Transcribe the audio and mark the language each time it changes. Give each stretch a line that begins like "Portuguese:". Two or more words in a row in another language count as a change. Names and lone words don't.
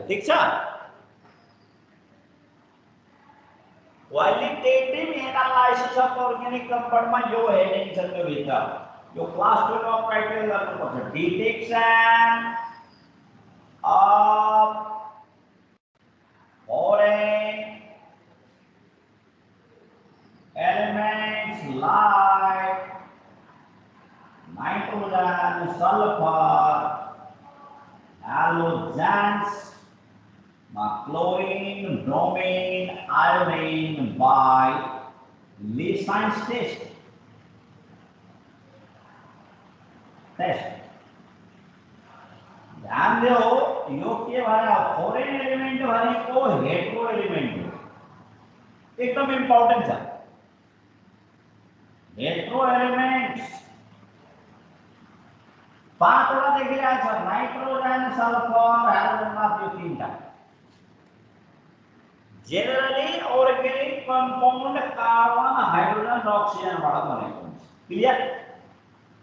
Nepali: ठिक छ?
English: qualitative analysis of organic compound
Nepali: यो हेडिङ छ, त्यो भित्र यो क्लास 12 मा क्राइटेरिया गर्नुपर्छ।
English: detection of foreign elements like nitrogen, sulfur, halogens, chlorine, bromine, iodine by Lee science test.
Hindi: ध्यान दो,
Nepali: यो के भरा
English: foreign element
Nepali: भनेको
English: hetero element
Nepali: हो, एकदम इम्पोर्टेंट छ।
English: hetero element
Nepali: 5 वटा देखिरहेको छ, नाइट्रोजन, सल्फर, हाइड्रोजनमा त्यो 3टा। जेनरली
English: organic compound
Nepali: कार्बन, हाइड्रोजन र अक्सिजनबाट बनेको हुन्छ।